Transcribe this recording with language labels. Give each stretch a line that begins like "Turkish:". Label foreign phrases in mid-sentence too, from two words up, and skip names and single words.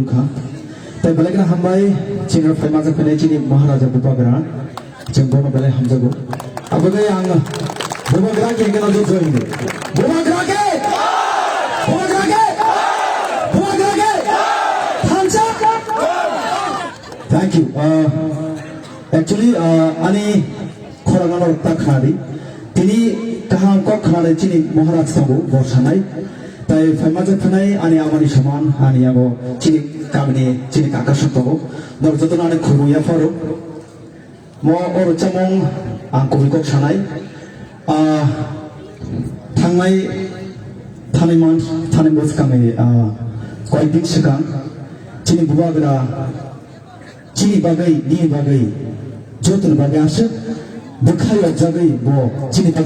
Kok Borok: kha tai balai kana hambai cini faima ja khane cini maharaja bupa bera jengbono balai hamjago abagai ang bupa bera ke kana jo join bupa bera ke hamja
English: thank you actually
Kok Borok: ani khoragano takhari tini kaham kok khane chini maharaj tabu borsanai tai famaja phanai ani amani saman ani abo chini kamni chini kakasuk tabu dor jotona ani khuruya faru mo or chamong आं कबिखौ सानाय थांनाय थानाय बोसोरखाङै कयदिन सिगां चिनि बुबागोरा चिनि बागै नि बागै जतन बागै आसो बोखायो जागै बो चिनि बागै